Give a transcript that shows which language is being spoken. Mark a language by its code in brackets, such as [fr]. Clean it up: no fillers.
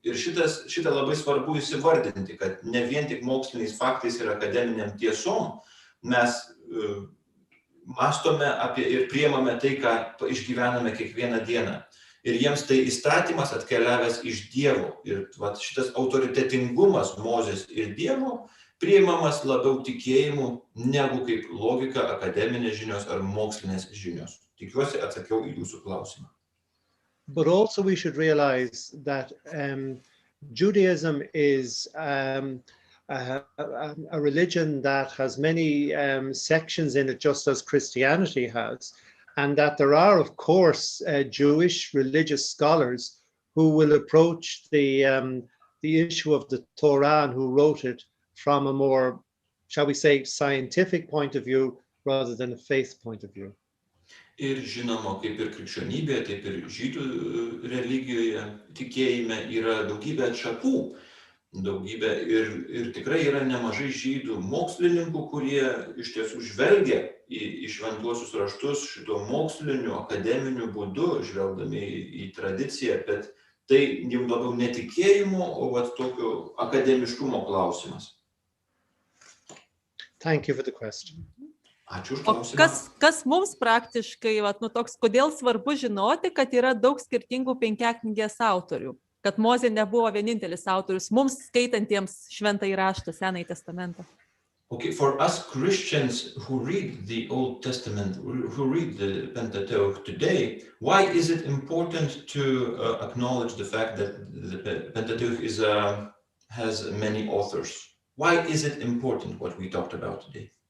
[lt] Ir šitą labai svarbu įsivardinti, kad ne vien tik moksliniais faktais ir akademiniam tiesom mes mąstome apie ir priimame tai, ką išgyvename kiekvieną dieną. Ir jiems tai įstatymas atkeliavęs iš Dievo. Ir šitas autoritetingumas Mozės ir Dievo priimamas labiau tikėjimu negu kaip logika, akademinės žinios ar mokslinės žinios. Tikiuosi atsakiau į jūsų klausimą. [en] But also we should realize that Judaism is a religion that has many sections in it, just as Christianity has, and that there are, of course, Jewish religious scholars who will approach the issue of the Torah and who wrote it from a more, shall we say, scientific point of view rather than a faith point of view. [lt] Ir žinoma, kaip ir krikščionybėje, taip ir žydų religijoje, tikėjime yra daugybė atšakų. Daugybė ir tikrai yra nemažai žydų mokslininkų, kurie iš tiesų žvelgia į šventuosius raštus šito moksliniu, akademiniu būdu, žvelgdami į tradiciją, bet tai jau labiau netikėjimo, o tokio akademiškumo klausimas. [en] Thank you for the question. [lt] Ačiū už O klausimą. kas mums praktiškai, toks, kodėl svarbu žinoti, kad yra daug skirtingų Penkiaknygės autorių, kad Mozė nebuvo vienintelis autorius, mums skaitantiems šventąjį raštą, Senąjį testamentą. [en] Okay, for us Christians who read the Old Testament, who read the Pentateuch today, why is it important to acknowledge the fact that the Pentateuch has many authors? Why is it important what we talked about today?